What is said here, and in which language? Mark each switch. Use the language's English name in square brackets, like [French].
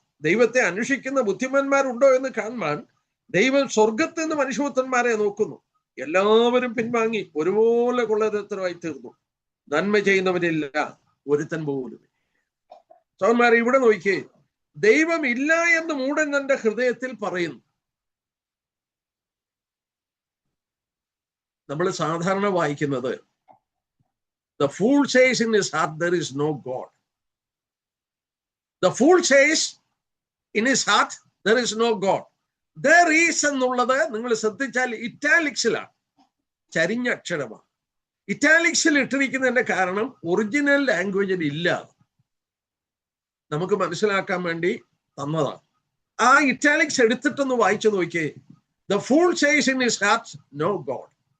[Malayalam] ദൈവത്തെ അന്വേഷിക്കുന്ന ബുദ്ധിമാന്മാരുണ്ടോ എന്ന് കാണുവാൻ ദൈവം സ്വർഗത്തിൽ നിന്ന് മനുഷ്യപുത്രന്മാരെ നോക്കുന്നു. എല്ലാവരും പിൻവാങ്ങി ഒരുപോലെ കൊള്ളരുതാത്തവരായി തീർന്നു. നന്മ ചെയ്യുന്നവരില്ല, ഒരുത്തൻ പോലും. സഹോദരന്മാരെ, ഇവിടെ നോക്കിയേ, ദൈവമില്ല എന്ന് മൂഢൻ തന്റെ ഹൃദയത്തിൽ പറയുന്നു. നമ്മൾ സാധാരണ വായിക്കുന്നത് [English] The fool says in his heart there is no God. The fool says in his heart there is no God. [Malayalam] There is എന്നുള്ളത് നിങ്ങൾ ശ്രദ്ധിച്ചാൽ ഇറ്റാലിക്സിലാണ്, ചരിഞ്ഞ അക്ഷരമാണ്. ഇറ്റാലിക്സിൽ ഇട്ടിരിക്കുന്നതിന്റെ കാരണം ഒറിജിനൽ ലാംഗ്വേജിൽ ഇല്ല, നമുക്ക് മനസ്സിലാക്കാൻ വേണ്ടി തന്നതാണ്. ആ ഇറ്റാലിക്സ് എടുത്തിട്ടൊന്ന് വായിച്ചു നോക്കിയേ. [English] The fool says in his heart no God.